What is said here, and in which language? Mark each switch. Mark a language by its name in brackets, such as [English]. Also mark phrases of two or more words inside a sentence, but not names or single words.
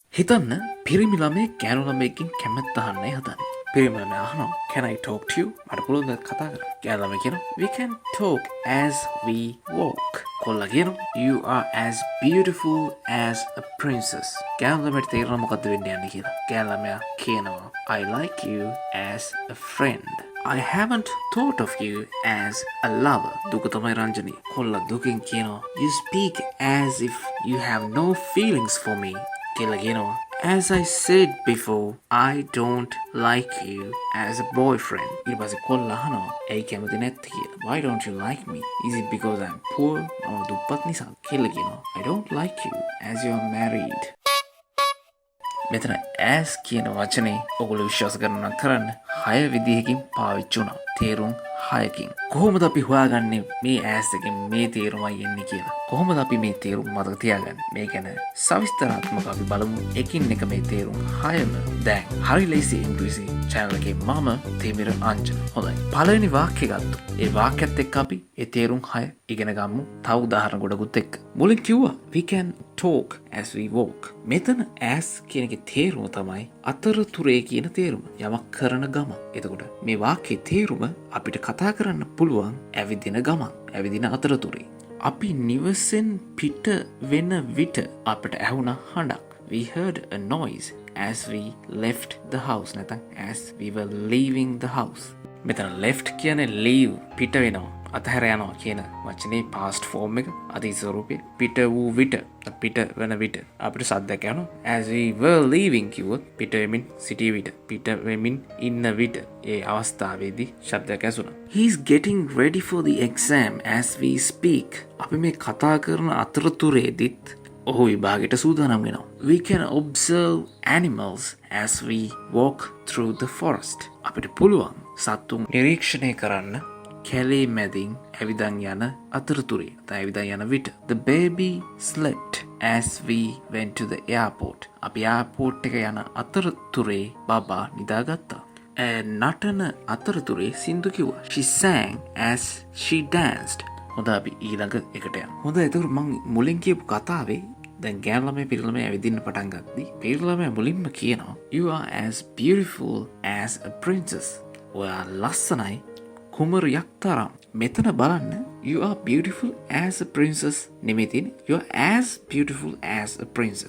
[Sinhala] හිතන්න පිරිමි ළමයෙක් ගෑනු ළමයෙක්ගෙන් කැමැත්ත අහන්නයි හදන්නේ. පිරිමි ළමයා අහනවා [English] can I talk to you? [Sinhala] මට පුළුවන්ද කතා කරන්න? ගෑනු ළමයා කියනවා [English] we can talk as we walk. [Sinhala] කොල්ලා කියනවා [English] you are as beautiful as a princess. [Sinhala] ගෑනු ළමයට තේරෙනවා මොකද්ද වෙන්න යන්නේ කියලා. ගෑනු ළමයා කියනවා [English] I like you as a friend. I haven't thought of you as a lover. [Sinhala] දුක තමයි රංජනී. කොල්ලා දුකින් කියනවා [English] you speak as if you have no feelings for me. [Sinhala] කියලා කියනවා [English] as I said before I don't like you as a boyfriend. [Sinhala] ඊට පස්සේ කොල්ලා අහනවා ඇයි කැමති නැත්තේ කියලා. [English] Why don't you like me? Is it because I'm poor? [Sinhala] මම දුප්පත් නිසා. කියලා කියනවා [English] I don't like you as you are married. [Sinhala] මෙතන as කියන වචනේ ඔගොල්ලෝ විශ්වාස කරනවා කරන්න 6 විදිහකින් පාවිච්චි වුණා. තේරුම් 6කින්. කොහොමද අපි හොයාගන්නේ මේ as එකෙන් මේ තේරුමයි එන්නේ කියලා? කොහොමද අපි මේ තේරුම මතක තියාගන්නේ? මේ ගැන සවිස්තරාත්මකව අපි බලමු. එකින් එක මේ තේරුම් 6ම දැන් හරි ලේසි ඉංග්‍රීසි channel එකේ මම තේමිර අංජන. හොඳයි. පළවෙනි වාක්‍යය ගත්තා. ඒ වාක්‍යයත් එක්ක අපි ඒ තේරුම් 6 ඉගෙන ගමු. තව උදාහරණ ගොඩකුත් එක්ක. මුලින් කිව්වා [English] we can talk as we walk. [Sinhala] මෙතන as කියන එකේ තේරුම තමයි අතරතුරේ කියන තේරුම. යමක් කරන ගමන්. එතකොට මේ වාක්‍යයේ තේරුම අපිට කතා කරන්න පුළුවන් ඇවිදින ගමන්. ඇවිදින අතරතුරේ. අපි නිවසෙන් පිට වෙන විට අපිට ඇහුණ හඬක්. [English] We heard a noise as we left the house. නැත්නම් as we were leaving the house. [Sinhala] මෙතන left කියන්නේ leave පිට වෙනවා. අතහැර යනවා කියන වචනේ [English] past form [Sinhala] එක අතීත ස්වරූපේ පිට වූ විට පිට වෙන විට අපිට සද්දයක් යනවා [English] as we were leaving [Sinhala] කිව්වොත් පිට වෙමින් සිටිය විට පිට වෙමින් ඉන්න විට ඒ අවස්ථාවේදී ශබ්දයක් ඇසුණා. [English] He's getting ready for the exam as we speak. [Sinhala] අපි මේ කතා කරන අතරතුරේදීත් ඔහු විභාගයට සූදානම් වෙනවා. [English] We can observe animals as we walk through the forest. [Sinhala] අපිට පුළුවන් සතුන් නිරීක්ෂණය කරන්න කැලේ මැදින් ඇවිදන් යන අතරතුරේ ඇවිදන් යන විට. [English] The baby slept as we went to the airport. [Sinhala] අපි එයාපෝට් එක යන අතරතුරේ බබා නිදාගත්තා. නටන අතරතුරේ සින්දු කිව්වා. [English] She sang as she danced. [Sinhala] හොඳ අපි ඊළඟ එකට යමු. හොඳ එතකොට මම මුලින් කියපු කතාවේ දැන් ගෑනු ළමයි පිරිමි ළමයි ඇවිදින්න පටන් ගත්තී. පිරිමි ළමයා මුලින්ම කියනවා [English] you are as beautiful as a princess. [Sinhala] ඔයා ලස්සනයි කුමරියක් තරම්. මෙතන බලන්න [English] you are beautiful as a princess [Sinhala] නෙමෙයි තියෙන්නේ [English] you are as beautiful as a princess.